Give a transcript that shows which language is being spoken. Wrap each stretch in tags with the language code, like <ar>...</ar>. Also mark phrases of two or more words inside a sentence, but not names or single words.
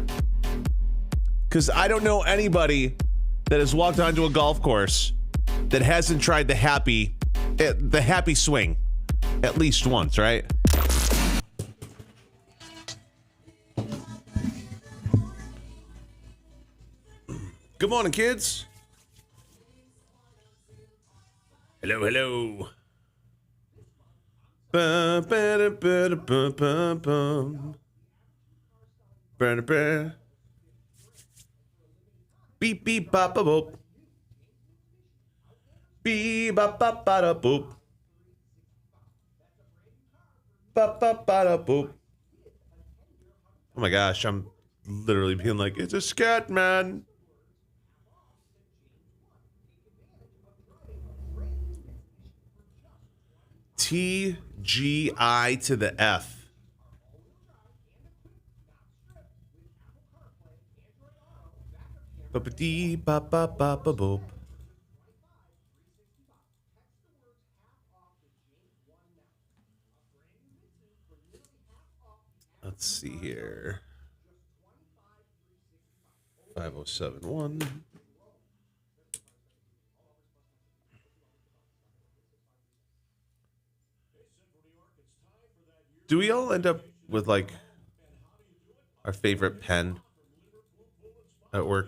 <en>Because I don't know anybody that has walked onto a golf course that hasn't tried the happy swing at least once, right? Good morning, kids. Hello, hello. Ba, ba, da, ba, da, ba, ba, bum. Ba, da, ba. Beep, beep, bop, ba, boop. Beep, bop, bop, ba, da, boop. Bop, bop, ba, da, boop. Oh my gosh, I'm literally being like, it's a scat man. TGI to the F. Ba-ba-dee, ba-ba-ba-ba-boop. Let's see here. 5071. Do we all end up with like our favorite pen at work?</en>